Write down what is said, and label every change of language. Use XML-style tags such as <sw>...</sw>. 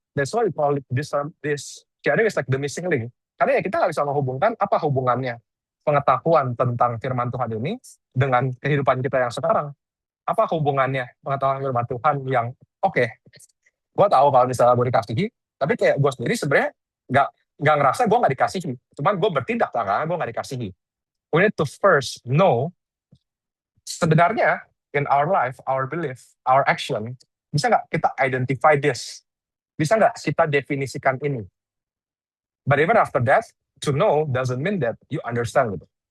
<en>That's why we call it this sharing is like the missing link.</en> <id>Karena ya kita nggak bisa menghubungkan apa hubungannya pengetahuan tentang firman Tuhan ini dengan kehidupan kita yang sekarang. Apa hubungannya pengetahuan firman Tuhan yang gue tahu kalau misalnya gue dikasihi, tapi kayak gue sendiri sebenarnya nggak ngerasa gue nggak dikasihi. Cuman gue bertindak karena gue nggak dikasihi.</id> <en>We need to first know</en> <id>sebenarnya</id> <en>in our life, our belief, our action,</en> <id>bisa nggak kita</id> <en>identify this</en> <id>bisa nggak kita definisikan ini?</id> <en>But even after that, to know doesn't mean that you understand gitu.</en>